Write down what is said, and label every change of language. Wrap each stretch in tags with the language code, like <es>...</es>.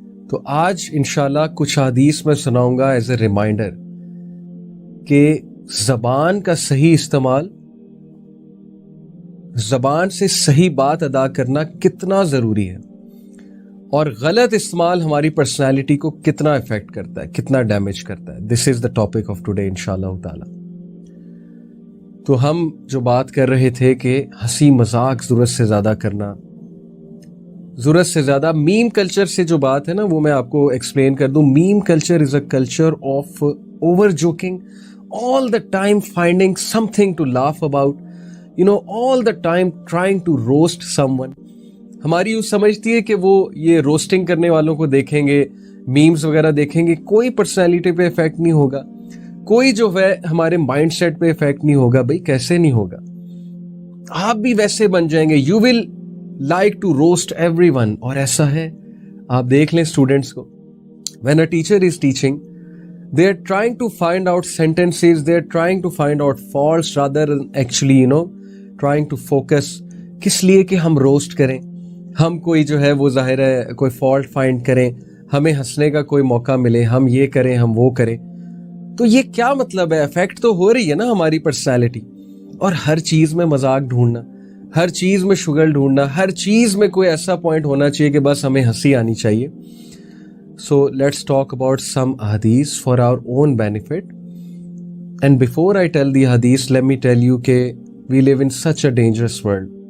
<hi>तो आज इंशाल्लाह कुछ हदीस में सुनाऊंगा एज ए रिमाइंडर कि ज़बान का सही इस्तेमाल, ज़बान से सही बात अदा करना कितना ज़रूरी है, और गलत इस्तेमाल हमारी पर्सनैलिटी को कितना इफेक्ट करता है, कितना डैमेज करता है।</hi> <en>this is the topic of today</en> <hi>इंशाल्लाह ताला। तो हम जो बात कर रहे थे कि हंसी मजाक ज़रूरत से ज़्यादा करना, ज़रूरत से ज़्यादा मीम कल्चर से जो बात है ना, वो मैं आपको एक्सप्लेन कर दूं।</hi> <en>Meme culture is a culture of over joking, all the time finding something to laugh about, all the time trying to roast someone.</en> <hi>हमारी यूँ समझती है कि वो ये रोस्टिंग करने वालों को देखेंगे, मीम्स वगैरह देखेंगे, कोई पर्सनैलिटी पे इफेक्ट नहीं होगा, कोई जो है हमारे माइंड सेट पे इफेक्ट नहीं होगा। भाई कैसे नहीं होगा, आप भी वैसे बन जाएंगे।</hi> <en>You will like to roast everyone.</en> <hi>और ऐसा है, आप देख लें स्टूडेंट्स को,</hi> <en>when a teacher is teaching, they are trying to find out sentences, they are trying to find out faults rather than actually trying to focus</en> <hi>किस लिए कि हम रोस्ट करें, हम कोई जो है वो जाहिर है कोई फॉल्ट फाइंड करें, हमें हंसने का कोई मौका मिले, हम ये करें हम वो करें। तो ये क्या मतलब है? इफेक्ट तो हो रही है ना हमारी पर्सनैलिटी। और हर चीज में मजाक ढूंढना, हर चीज में शुगर ढूंढना, हर चीज में कोई ऐसा पॉइंट होना चाहिए कि बस हमें हंसी आनी चाहिए।</hi> <en>So let's talk about some hadiths for our own benefit. And before I tell the hadiths, let me tell you that we live in such a dangerous world.</en>